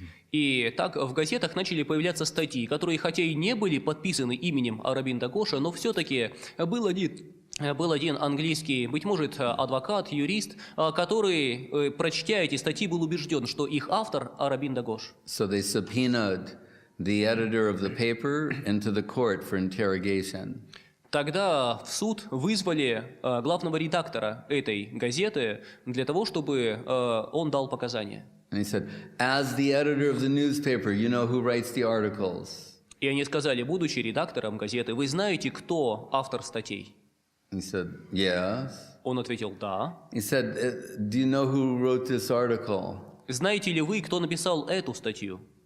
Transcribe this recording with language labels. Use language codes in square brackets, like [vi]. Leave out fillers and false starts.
[ru] И так в газетах начали появляться статьи, которые хотя и не были подписаны именем Ауробинда Гоша, но все-таки был один английский, быть может, адвокат, юрист, который, прочтя эти статьи, был убежден, что их автор Ауробинда Гош. [en] So they subpoenaed the editor of the paper into the court for interrogation. [ru] Тогда в суд вызвали главного редактора этой газеты для того, чтобы он дал показания. [en] And he said, as the editor of the newspaper, you know who writes the articles? [ru] И они сказали, будучи редактором газеты, вы знаете, кто автор статей? [en] He said, yes. [ru] Он ответил, да. [en] He said, do you know who wrote this article? [ru] Знаете ли вы, кто написал эту статью?